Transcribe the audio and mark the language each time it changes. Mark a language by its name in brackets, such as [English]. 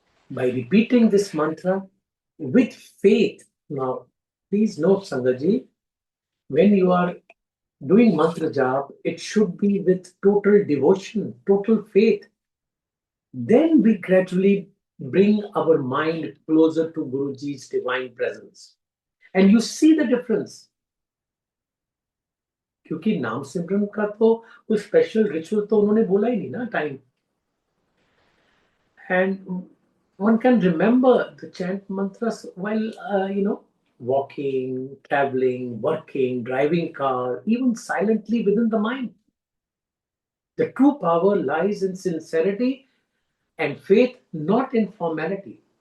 [English] By repeating this mantra with faith, now please note, Sangaji, when you are doing mantra jap, it should be with total devotion, total faith. Then we gradually bring our mind closer to Guruji's divine presence. And you see the difference. [Hindi] क्योंकि नाम सिमरन का तो कोई special ritual तो उन्होंने बोला ही नहीं ना time. [English] And one can remember the chant mantras while walking, traveling, working, driving car, even silently within the mind. The true power lies in sincerity and faith, not in formality.